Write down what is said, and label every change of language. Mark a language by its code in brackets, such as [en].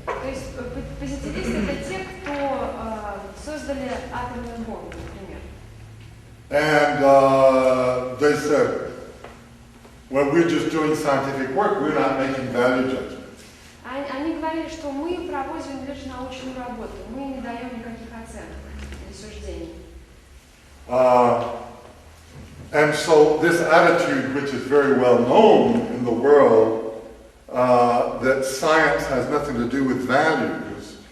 [ru] То есть позитивисты это те, кто создали атомную бомбу, например. [en] And they said, well, we're just doing scientific work, we're not making value judgments. [ru] Они говорили, что мы проводим лишь научную работу, мы не даем никаких оценок или суждений. [en] And so this attitude, which is very well known in the world, that science has nothing to do with values.